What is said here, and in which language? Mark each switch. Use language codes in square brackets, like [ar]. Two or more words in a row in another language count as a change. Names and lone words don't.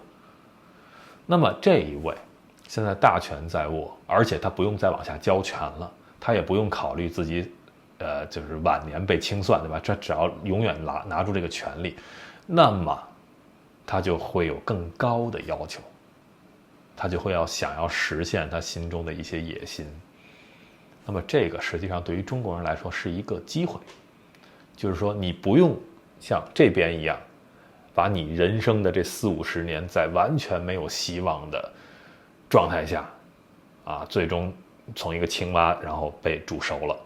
[zh] 那麼這一位現在大權在握，而且他不用再往下交权了，他也不用考慮自己就是晚年被清算，对吧？这只要永遠拿住這個權力，那麼他就會有更高的要求，他就會想要實現他心中的一些野心。那麼這個實際上對於中國人來說是一個機會，就是說你不用像這邊一樣，把你人生的這40-50年在完全沒有希望的狀態下，啊，最終從一個青蛙然後被煮熟了。